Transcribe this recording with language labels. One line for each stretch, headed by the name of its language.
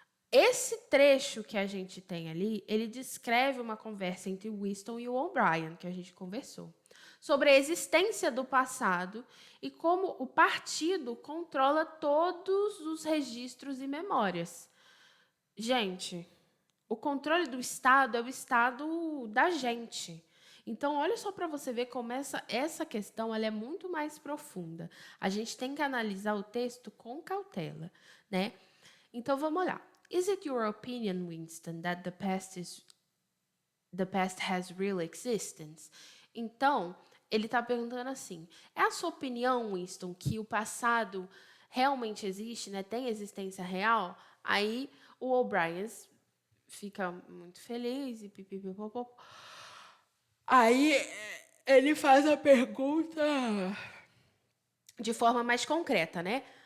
Portuguese: Esse trecho que a gente tem ali, ele descreve uma conversa entre Winston e o O'Brien, que a gente conversou, sobre a existência do passado e como o partido controla todos os registros e memórias. Gente, o controle do Estado é o Estado da gente. Então, olha só para você ver como essa questão ela é muito mais profunda. A gente tem que analisar o texto com cautela, né? Então, vamos lá.
English: Is it your opinion, Winston, that the past has real existence?
Portuguese: Então, ele está perguntando assim, é a sua opinião, Winston, que o passado realmente existe, né? Tem existência real? Aí o O'Brien fica muito feliz e pipipipopop. Aí ele faz a pergunta de forma mais concreta, né?